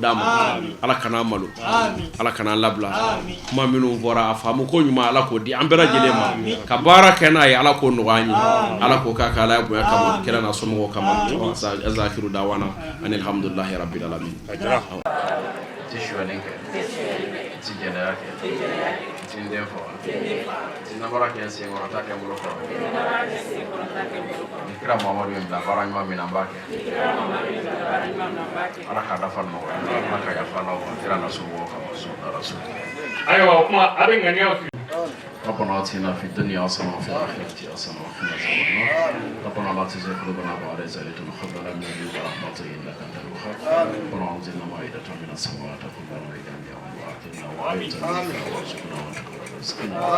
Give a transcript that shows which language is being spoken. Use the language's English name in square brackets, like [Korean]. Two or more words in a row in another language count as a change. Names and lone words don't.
[Bambara] d'a ma Ala kan'an malo Ala kan'an labila kuma minnu fɔra a faamu ko ɲuman Ala k'o di an bɛɛ lajɛlen ma ka baara kɛ n'a ye Ala k'o nɔgɔya an ye Ala k'o k'a Ala ye bonya kama kira n'a somɔgɔw kama azakiru dawana ani [Arabic] الحمد لله رب العالمين [Bambara] ti suɲɛni kɛ ti jɛnɛya kɛ ti n den faga ti namara kɛ n sen kɔrɔ ta kɛ n bolo kɔrɔ ni kira Mamadu ye bila baara ɲuman min na n b'a kɛ Ala k'a dafa nɔgɔya Ala ka yafa n'aw ma kira n'a somɔgɔw kama sɔnna rasul ayiwa o kuma a bɛ ŋaniyaw fili [Arabic] ربنا آتنا في الدنيا حسنة وفي الآخرة حسنة وقنا عذاب النار ربنا لا تزغ قلوبنا بعد إذ هديتنا وهب لنا من لدنك رحمة إنك أنت الوهاب ربنا أنزلنا مائدة من السماء تكون لنا عيدا يوم وآتنا وآية منا وارزقنا وتقبل رزقنا